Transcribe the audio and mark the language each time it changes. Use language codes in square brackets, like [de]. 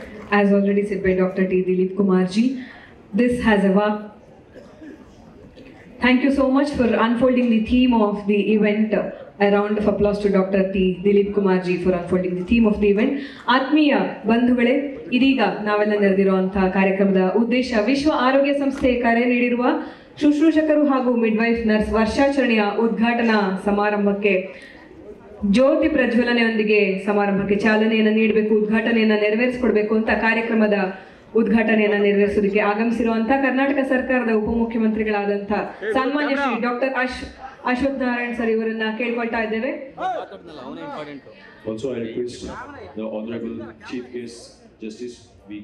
[en] As already said by Dr. T. Dilip Kumar ji, this has a Thank you so much for unfolding the theme of the event. A round of applause to Dr. T. Dilip Kumar ji for unfolding the theme of the event. [kn] ಆತ್ಮೀಯ ಬಂಧುಗಳೇ, ಇದೀಗ ನಾವೆಲ್ಲ ನೆರೆದಿರುವಂತಹ ಕಾರ್ಯಕ್ರಮದ ಉದ್ದೇಶ ವಿಶ್ವ ಆರೋಗ್ಯ ಸಂಸ್ಥೆ ಕರೆ ನೀಡಿರುವ ಶುಶ್ರೂಷಕರು ಹಾಗೂ ಮಿಡ್ವೈಫ್ ನರ್ಸ್ ವರ್ಷಾಚರಣೆಯ ಉದ್ಘಾಟನಾ ಸಮಾರಂಭಕ್ಕೆ ಜ್ಯೋತಿ ಪ್ರಜ್ವಲನೆಯೊಂದಿಗೆ ಸಮಾರಂಭಕ್ಕೆ ಚಾಲನೆಯನ್ನು ನೀಡಬೇಕು, ಉದ್ಘಾಟನೆಯನ್ನು ನೆರವೇರಿಸಿಕೊಡ್ಬೇಕು ಅಂತ ಕಾರ್ಯಕ್ರಮದ ಉದ್ಘಾಟನೆಯನ್ನು ನೆರವೇರಿಸೋದಕ್ಕೆ ಆಗಮಿಸಿರುವಂತಹ ಕರ್ನಾಟಕ ಸರ್ಕಾರದ ಉಪಮುಖ್ಯಮಂತ್ರಿಗಳಾದಂಥ ಸನ್ಮಾನ್ಯ ಶ್ರೀ ಡಾಕ್ಟರ್ ಅಶ್ವಥ್ ನಾರಾಯಣ್ ಸರ್ ಇವರನ್ನ ಕೇಳ್ಕೊಳ್ತಾ ಇದ್ದೇವೆ. [en] Also, I request the Honorable Chief Guest Justice V.